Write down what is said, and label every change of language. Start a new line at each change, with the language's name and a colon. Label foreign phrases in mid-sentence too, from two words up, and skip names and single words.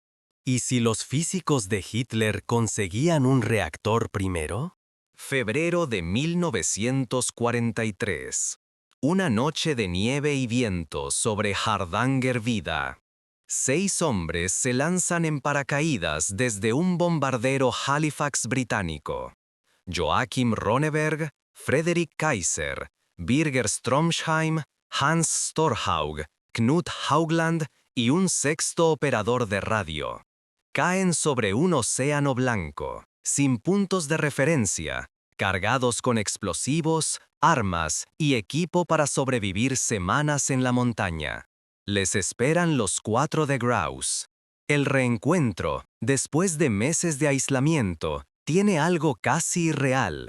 Spanish: ¿Y si los físicos de Hitler conseguían un reactor primero? Febrero de 1943. Una noche de nieve y viento sobre Hardangervidda. 6 hombres se lanzan en paracaídas desde un bombardero Halifax británico. Joachim Ronneberg, Frederick Kaiser, Birger Stromsheim, Hans Storhaug, Knut Haugland y un sexto operador de radio. Caen sobre un océano blanco, sin puntos de referencia, cargados con explosivos, armas y equipo para sobrevivir semanas en la montaña. Les esperan los 4 de Grouse. El reencuentro, después de meses de aislamiento, tiene algo casi irreal.